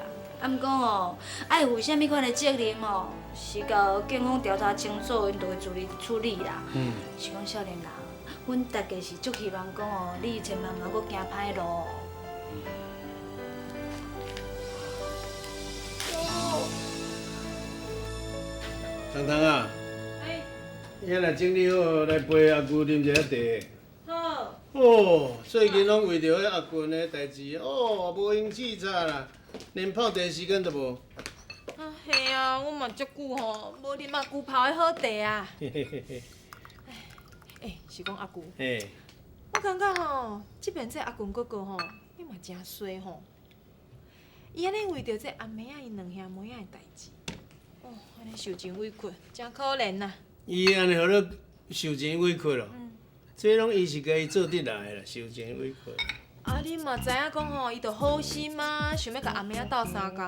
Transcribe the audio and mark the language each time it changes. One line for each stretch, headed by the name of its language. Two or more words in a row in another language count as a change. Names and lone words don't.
Min Nan Chinese: 啊，毋过哦，爱负啥物款的责任哦，是交警方调查清楚，因就会处理啦。是讲少年人，阮大家是足希望讲哦，你千万莫搁行歹路哦。糖糖啊，遐若整理好，来陪阿舅啉一下茶。好。哦，最近拢为着迄阿棍的代志，哦，无闲试茶啦，连泡茶时间都无。嘿啊，我嘛足久吼，无啉阿舅泡的好茶啊。嘿嘿嘿嘿。是讲阿舅。嘿。我感觉吼，即边这阿棍哥哥吼，伊嘛真衰吼。伊安尼为着这阿妹仔因两兄妹仔的代志，安尼受真委屈，真可怜呐。伊安尼互你受钱委屈咯？这拢伊是家己做得来啦，受钱委屈。啊，你嘛知影讲吼，伊着好心嘛，想要甲阿妹仔斗相共。